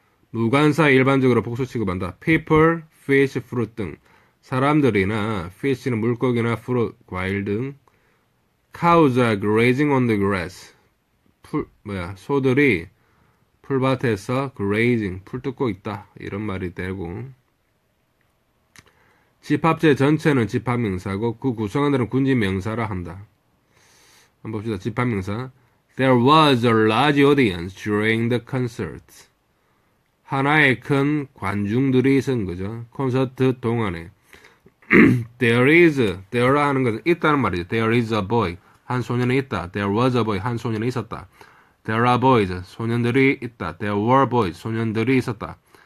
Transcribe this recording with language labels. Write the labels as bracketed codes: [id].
[ko] 무관사 일반적으로 복수 취급한다. people, fish, fruit 등 사람들이나 fish는 물고기나 fruit, 과일 등 [en] cows are grazing on the grass [ko] 소들이 풀밭에서 grazing, 풀 뜯고 있다 이런 말이 되고 집합체 전체는 집합명사고 그 구성원들은 군집명사라 한다. 한번 봅시다. [en] 집합명사 There was a large audience during the concert. [ko] 하나의 큰 관중들이 있은 거죠. 콘서트 동안에. there 하는 것은 있다는 말이죠. [en] There is a boy. [ko] 한 소년이 있다. [en] There was a boy. [ko] 한 소년이 있었다. [en] There are boys. [ko] 소년들이 있다. [en] There were boys. [ko] 소년들이 있었다.